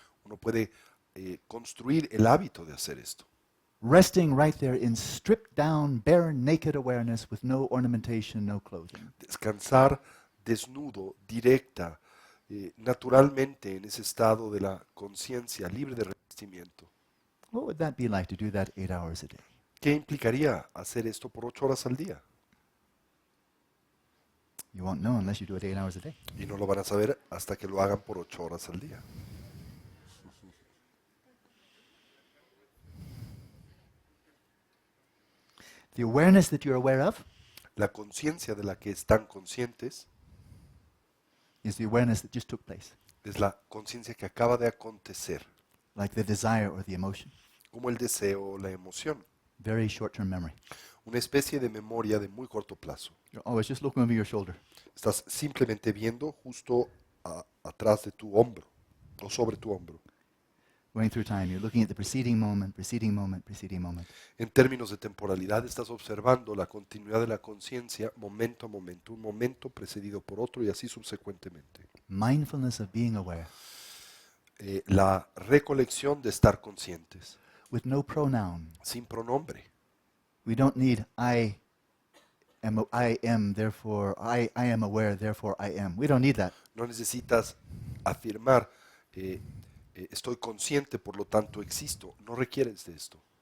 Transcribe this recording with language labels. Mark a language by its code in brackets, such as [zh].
[es] Uno puede construir el hábito de hacer esto. [en] Resting right there in stripped down, bare, naked awareness with no ornamentation, no clothing. [es] Descansar desnudo, directa, naturalmente en ese estado de la conciencia libre de revestimiento. [en] What would that be like to do that 8 hours a day? [es] ¿Qué implicaría hacer esto por 8 horas al día? [en] You won't know unless you do it 8 hours a day. [es] Y no lo van a saber hasta que lo hagan por 8 horas al día. [en] The awareness that you're aware of [es] La conciencia de la que están conscientes [en] is the awareness that just took place, [es] es la conciencia que acaba de acontecer, [en] like the desire or the emotion. [es] como el deseo o la emoción. [en] Very short-term memory. [es] Una especie de memoria de muy corto plazo. [en] You're always just looking over your shoulder. [es] Estás simplemente viendo justo atrás de tu hombro o sobre tu hombro. [en] Going through time, you're looking at the preceding moment, preceding moment, preceding moment. [es] En términos de temporalidad, estás observando la continuidad de la conciencia momento a momento, un momento precedido por otro y así subsecuentemente. [en] Mindfulness of being aware, [es] La recolección de estar conscientes, [en] with no pronoun. [es] sin pronombre. [en] We don't need I am, therefore, I am aware, therefore I am. We don't need that. [es] No necesitas afirmar, estoy consciente, por lo tanto existo. No requieres de esto.